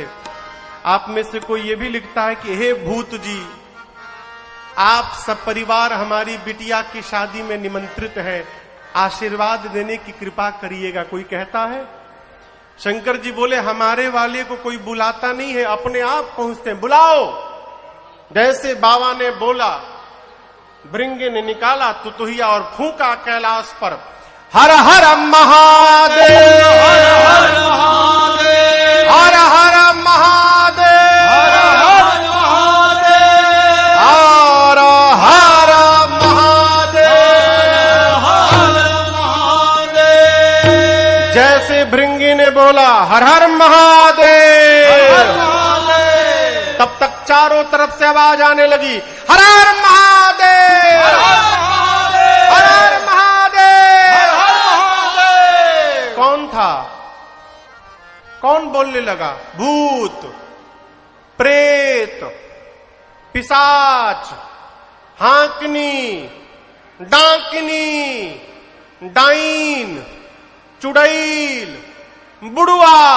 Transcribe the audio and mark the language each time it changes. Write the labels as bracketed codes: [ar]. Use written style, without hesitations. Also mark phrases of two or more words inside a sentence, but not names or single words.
[hi] आप में से कोई ये भी लिखता है कि हे भूत जी, आप सब परिवार हमारी बिटिया की शादी में निमंत्रित हैं, आशीर्वाद देने की कृपा करिएगा, कोई कहता है? शंकर जी बोले, हमारे वाले को कोई बुलाता नहीं है, अपने आप पहुंचते हैं, बुलाओ। जैसे बाबा ने बोला, भृंगे ने निकाला तुतुहिया और फूंका कैलाश पर, हर हर महादेव, हर हर महादेव, हर हर महादेव, हर हर महादेव, हर हर महादेव, हर महादेव। जैसे भृंगी ने बोला हर हर महादेव, तब तक चारों तरफ से आवाज आने लगी, हर हर महादेव, हर हर महादेव। कौन था? कौन बोलने लगा? भूत, प्रेत, पिशाच, हाकनी, डाकिनी, डाइन, चुड़ैल, बुढ़वा।